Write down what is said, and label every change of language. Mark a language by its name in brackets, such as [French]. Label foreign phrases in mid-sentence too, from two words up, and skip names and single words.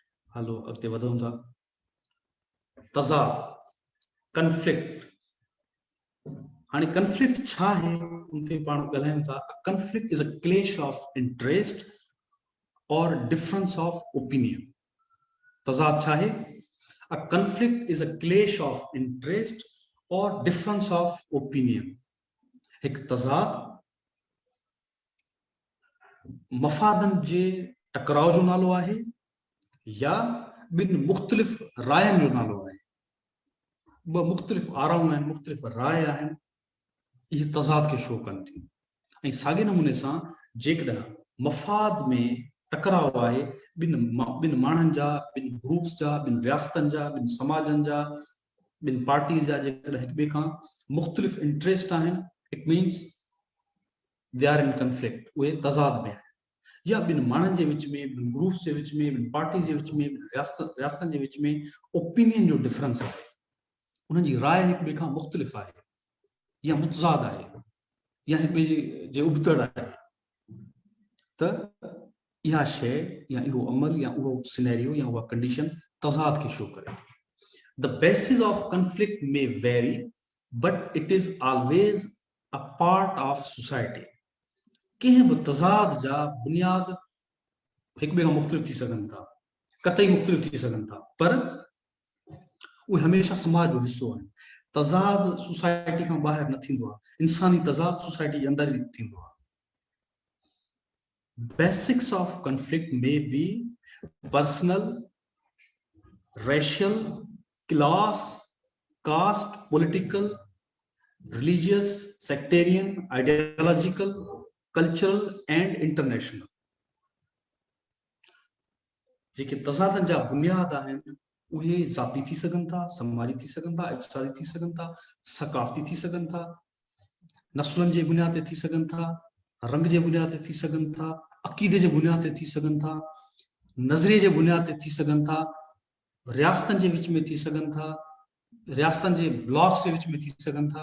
[Sindhi] हलो अॻिते वधूं था। तज़ाद, कन्फ्लिक्ट। हाणे कन्फ्लिक्ट छा आहे उन ते पाण ॻाल्हायूं था। [English] Conflict is a clash of interest and difference of opinion. [Sindhi] तज़ाद छा आहे? [English] A conflict is a clash of interest and difference of opinion. [Sindhi] हिकु तज़ाद मफ़ादनि जे टकराव जो नालो आहे या ॿिनि मुख़्तलिफ़ रायनि जो नालो आहे। ॿ मुख़्तलिफ़ आराऊं आहिनि, मुख़्तलिफ़ राय आहिनि, इहे तज़ाद खे शो कनि थियूं। ऐं साॻे नमूने सां जेकॾहिं मफ़ाद में टकराव आहे ॿिनि माण्हुनि जा, ॿिनि ग्रुप्स जा, ॿिनि रियासतनि जा, ॿिनि समाजनि जा, ॿिनि पार्टीज़ जा, जेकॾहिं हिक ॿिए खां मुख़्तलिफ़ इंटरेस्ट आहिनि, [English] It means they are in conflict, [Sindhi] उहे तज़ाद में आहिनि। या ॿिनि माण्हुनि जे विच में, ॿिनि ग्रुप्स जे विच में, ॿिनि पार्टीज़ जे विच में, ॿिनि रियासतनि जे विच में ओपिनियन जो डिफरेंस आहे, उन्हनि जी राय हिक ॿिए खां मुख़्तलिफ़ आहे या मुतज़ाद आहे या हिक ॿिए जे उबतड़ आहे, त इहा शइ या इहो अमल या उहो सिनेरियो या उहा कंडीशन तज़ाद खे शो करे। [English] The basis of conflict may vary but it is always a part of society. [Sindhi] कंहिं बि तज़ाद जा बुनियाद हिक ॿिए खां मुख़्तलिफ़ थी सघनि था, कतई मुख़्तलिफ़ थी सघनि था, पर उहे हमेशह समाज जो हिस्सो आहिनि। तज़ाद सोसाइटी खां ॿाहिरि न थींदो आहे, इंसानी तज़ाद सोसाइटी जे अंदरि ई थींदो आहे। [English] Basics of conflict may be personal, racial, class, caste, political, religious, sectarian, ideological, cultural and international। [Sindhi] जेके तज़ादनि जा बुनियाद आहिनि उहे ज़ाती थी सघनि था, समाजी थी सघनि था, इक़्तिसादी थी सघनि था, सक़ाफ़ती थी सघनि था, नस्लनि जे बुनियाद ते थी सघनि था, रंग जे बुनियाद ते थी सघनि था, अक़ीदे जे बुनियाद ते थी सघनि था, नज़रिए जे बुनियाद ते थी सघनि था, रियासतनि जे विच में थी सघनि था, रियासतनि जे ब्लॉक्स जे विच में थी सघनि था।